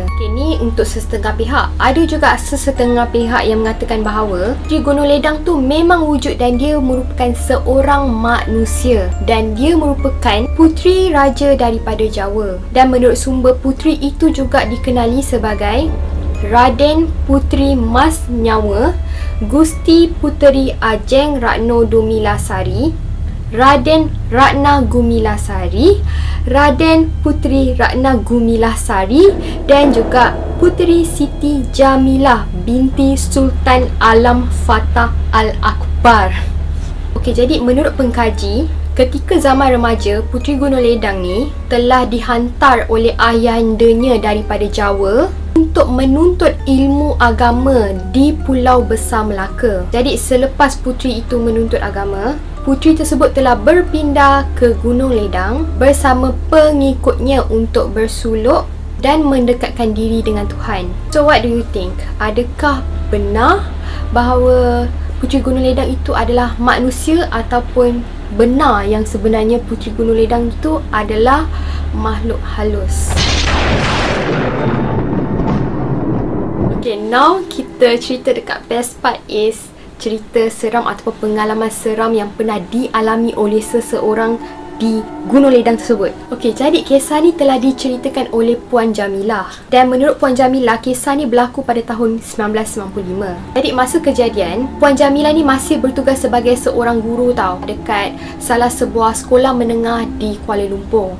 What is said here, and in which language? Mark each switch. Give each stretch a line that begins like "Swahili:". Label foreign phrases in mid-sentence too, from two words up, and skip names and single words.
Malay: Okay, ni untuk sesetengah pihak. Ada juga sesetengah pihak yang mengatakan bahawa Puteri Gunung Ledang tu memang wujud dan dia merupakan seorang manusia dan dia merupakan puteri raja daripada Jawa. Dan menurut sumber, puteri itu juga dikenali sebagai Raden Puteri Mas Nyawa, Gusti Puteri Ajeng Ratno Dumilasari, Raden Ratna Gumilasari, Raden Puteri Ratna Gumilasari dan juga Puteri Siti Jamilah binti Sultan Alam Fatah Al-Akbar. Okey, jadi menurut pengkaji, ketika zaman remaja, Puteri Gunung Ledang ni telah dihantar oleh ayahandanya daripada Jawa untuk menuntut ilmu agama di Pulau Besar Melaka. Jadi selepas puteri itu menuntut agama, puteri tersebut telah berpindah ke Gunung Ledang bersama pengikutnya untuk bersuluk dan mendekatkan diri dengan Tuhan.
English: So what do you think?
Malay: Adakah benar bahawa Puteri Gunung Ledang itu adalah manusia, ataupun benar yang sebenarnya Puteri Gunung Ledang itu adalah makhluk halus?
English: Okay, now
Malay: kita cerita dekat
English: best part is
Malay: cerita seram ataupun pengalaman seram yang pernah dialami oleh seseorang di Gunung Ledang tersebut. Okey, jadi kisah ni telah diceritakan oleh Puan Jamilah. Dan menurut Puan Jamilah, kisah ni berlaku pada tahun 1995. Jadi masa kejadian, Puan Jamilah ni masih bertugas sebagai seorang guru tau, dekat salah sebuah sekolah menengah di Kuala Lumpur.